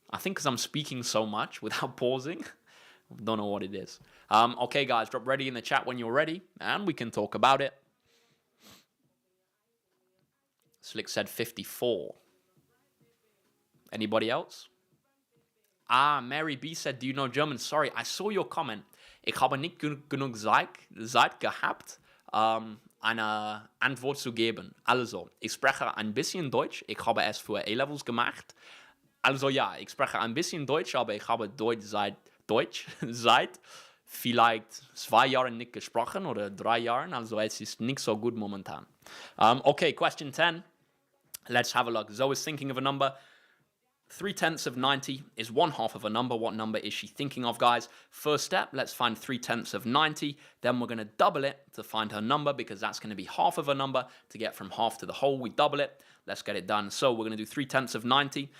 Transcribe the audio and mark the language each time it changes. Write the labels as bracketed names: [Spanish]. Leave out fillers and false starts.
[English] I think because I'm speaking so much without pausing. Don't know what it is. Okay, guys, drop ready in the chat when you're ready, and we can talk about it. Slick said 54. Anybody else? Mary B said, do you know German? Sorry, I saw your comment. [German] Ich habe nicht genug Zeit gehabt, eine Antwort zu geben. Also, ich spreche ein bisschen Deutsch. Ich habe es für A-Levels gemacht. Also ja, ich spreche ein bisschen Deutsch, aber ich habe Deutsch seit vielleicht 2 Jahren nicht gesprochen oder 3 Jahren. Also es ist nicht so gut momentan. [English] Okay, question 10. Let's have a look. Zoe is thinking of a number. 3/10 of 90 is 1/2 of a number. What number is she thinking of, guys? First step, let's find 3/10 of 90. Then we're going to double it to find her number because that's going to be half of a number. To get from half to the whole, we double it. Let's get it done. So we're going to do 3/10 of 90.